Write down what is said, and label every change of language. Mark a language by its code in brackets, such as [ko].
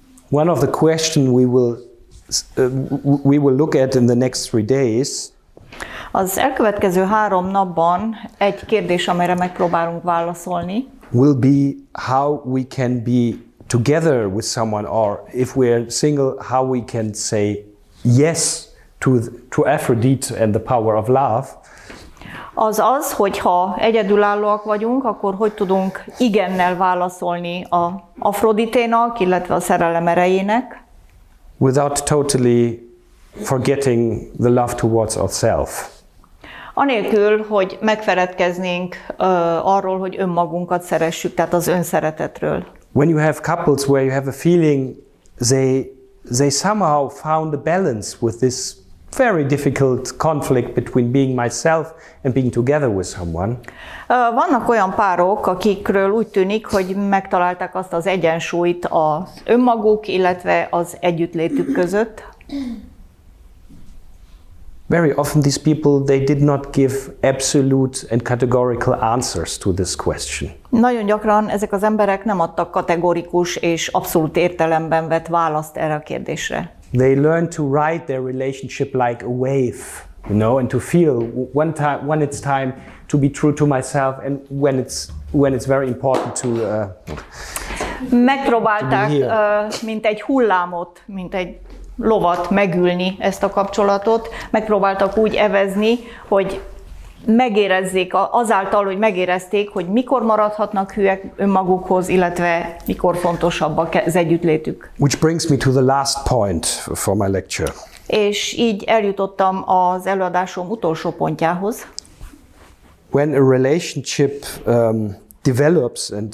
[en] one of the questions we will look at in the next 3 days [hu] Az elkövetkező 3 napban egy kérdés, amelyre megpróbálunk válaszolni, [en] will be how we can be together with someone, or if we're single, how we can say yes to Aphrodite and the power of love. [hu] az, hogyha egyedülállóak vagyunk, akkor hogy tudunk igennel válaszolni a Afroditénak, illetve a szerelem erejének, [en] without totally forgetting the love towards ourselves. [hu] anélkül, hogy megfeledkeznénk arról, hogy önmagunkat szeressük, tehát az önszeretetről. [en] When you have couples where you have a feeling they somehow found a balance with this very difficult conflict between being myself and being together with someone. [hu] Vannak olyan párok, akikről úgy tűnik, hogy megtalálták azt az egyensúlyt az önmaguk, illetve az együttlétük között. [en] Very often these people, they did not give absolute and categorical answers to this question. [hu] Nagyon gyakran ezek az emberek nem adtak kategorikus és abszolút értelemben vett választ erre a kérdésre. [en] They learned to ride their relationship like a wave, and to feel when it's time to be true to myself, and when it's very important to. [hu] Megpróbálták, mint egy hullámot, mint egy lovat megülni ezt a kapcsolatot, megpróbáltak úgy evezni, hogy megérezzék, azáltal, hogy megérezték, hogy mikor maradhatnak hűek önmagukhoz, illetve mikor fontosabb az együttlétük. [en] Which brings me to the last point for my lecture. [hu] És így eljutottam az előadásom utolsó pontjához. [en] When a relationship develops